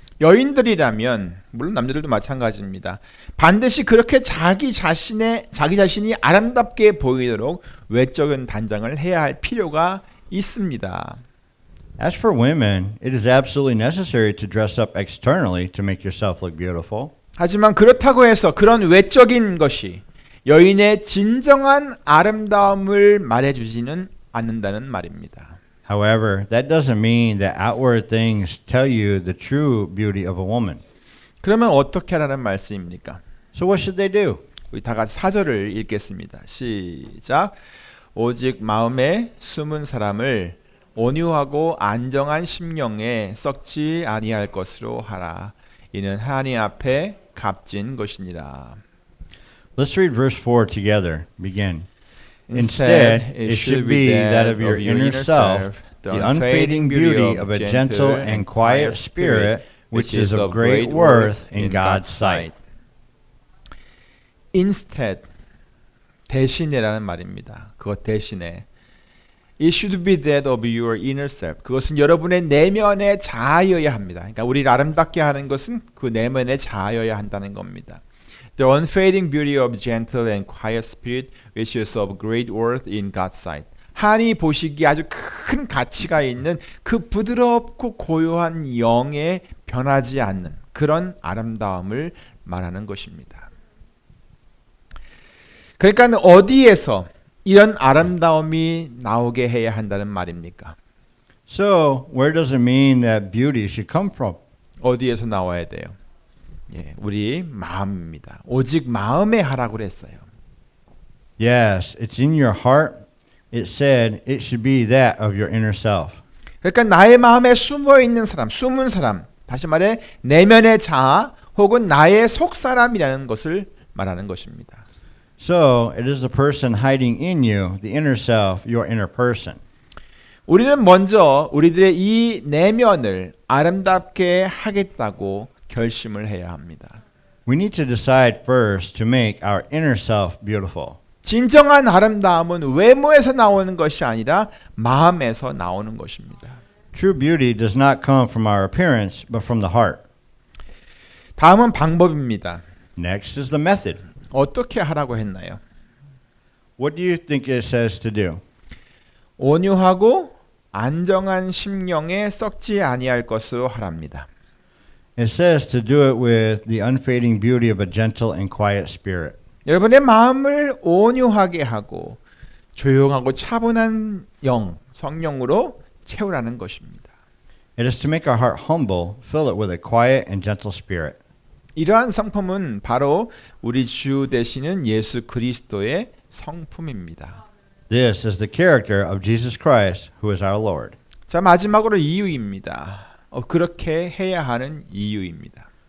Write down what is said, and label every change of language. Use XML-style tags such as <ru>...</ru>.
<ko>여인들이라면 물론 남자들도 마찬가지입니다. 반드시 그렇게 자기 자신이 아름답게 보이도록 외적인 단장을 해야 할 필요가 있습니다.</ko> <en>As for women, it is absolutely necessary to dress up externally to make yourself look beautiful.</en> <ko>하지만 그렇다고 해서 그런 외적인 것이 여인의 진정한 아름다움을 말해주지는 않는다는 말입니다.</ko> <en>However, that doesn't mean that outward things tell you the true beauty of a woman.</en> <ko>그러면 어떻게 하라는 말씀입니까?</ko> <en>So what should they do?</en> <ko>우리 다 같이 4절을 읽겠습니다. 시작. 오직 마음에 숨은 사람을 온유하고 안정한 심령에 썩지 아니할 것으로 하라. 이는 하나님 앞에 값진 것이니라.</ko> <en>Let's read verse 4 together. Begin. Instead, it should be that of your inner self, the unfading beauty of a gentle and quiet spirit, which is of great worth in God's sight.</en> <ko>Instead, 대신에라는 말입니다. 그것 대신에.</ko> <en>It should be that of your inner self.</en> <ko>그것은 여러분의 내면의 자아여야 합니다. 그러니까 우리를 아름답게 하는 것은 그 내면의 자아여야 한다는 겁니다.</ko> <en>The unfading beauty of gentle and quiet spirit, which is of great worth in God's sight.</en> <ko>하나님이 보시기에 아주 큰 가치가 있는 그 부드럽고 고요한 영에 변하지 않는 그런 아름다움을 말하는 것입니다. 그러니까 어디에서 이런 아름다움이 나오게 해야 한다는 말입니까?</ko> <en>So, where does it mean that beauty should come from?</en> <ko>어디에서 나와야 돼요? 예, 우리 마음입니다. 오직 마음에 하라고 그랬어요.</ko> <en>Yes, it's in your heart. It said it should be that of your inner self.</en> <ko>그러니까 나의 마음에 숨어 있는 사람, 숨은 사람, 다시 말해 내면의 자아 혹은 나의 속 사람이라는 것을 말하는 것입니다.</ko> <en>So, it is the person hiding in you, the inner self, your inner person.</en> <ko>우리는 먼저 우리들의 이 내면을 아름답게 하겠다고 결심을 해야 합니다.</ko> <en>We need to decide first to make our inner self beautiful.</en> <ko>진정한 아름다움은 외모에서 나오는 것이 아니라 마음에서 나오는 것입니다.</ko> <en>True beauty does not come from our appearance, but from the heart.</en> <ko>다음은 방법입니다.</ko> <en>Next is the method.</en> <ko>어떻게 하라고 했나요?</ko> <en>What do you think it says to do?</en> <ko>온유하고 안정한 심령에 썩지 아니할 것으로 하랍니다.</ko> <en>It says to do it with the unfading beauty of a gentle and quiet spirit.</en> <ko>여러분의 마음을 온유하게 하고 조용하고 차분한 영, 성령으로 채우라는 것입니다.</ko> <en>It is to make our heart humble, fill it with a quiet and gentle spirit.</en> <ko>이러한 성품은 바로 우리 주 되시는 예수 그리스도의 성품입니다.</ko> <en>This is the character of Jesus Christ, who is our Lord.</en> <ko>자, 마지막으로 이유입니다. 그렇게 해야 하는 이유입니다.</ko>